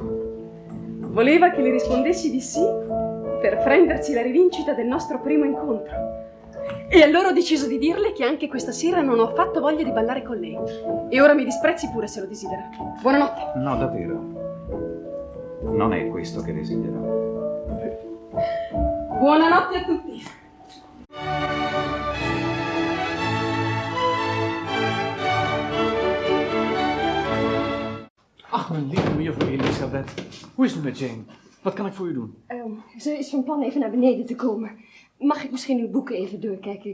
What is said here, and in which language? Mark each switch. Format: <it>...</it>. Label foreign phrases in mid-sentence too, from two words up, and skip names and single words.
<it>Voleva che le rispondessi di sì per prendersi la rivincita del nostro primo incontro. E allora ho deciso di dirle che anche questa sera non ho affatto voglia di ballare con lei. E ora mi disprezzi pure se lo desidera. Buonanotte. No, davvero. Non è questo che desidero. Buonanotte a tutti.</it> <nl>Ach, mijn lieve mejuffrouw Elisabeth. Hoe is het met Jane? Wat kan ik voor u doen? Ze is van plan even naar beneden te komen. Mag ik misschien uw boeken even doorkijken?</nl>